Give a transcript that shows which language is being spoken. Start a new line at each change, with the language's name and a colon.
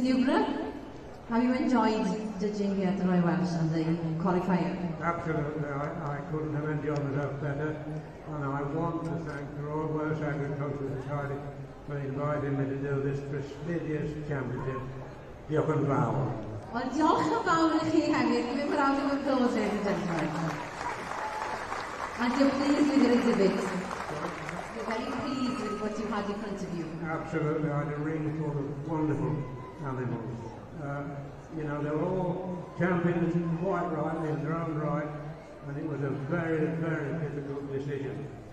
English: Newborough, have you enjoyed judging here at the Royal Welsh and the qualifier? Absolutely, I couldn't have enjoyed myself better, and I want to thank the Royal Welsh Agricultural Society for inviting me to do this prestigious championship.
Welsh: Diolch yn fawr. Wel, diolch yn fawr I chi hefyd.
English: Give a round of applause, ladies and gentlemen. And you're pleased with your exhibit. You're very pleased with what you had in front of you. Absolutely, I had a ring full of wonderful animals. You know, they were all champions quite rightly in their own right, and it was a very, very difficult decision.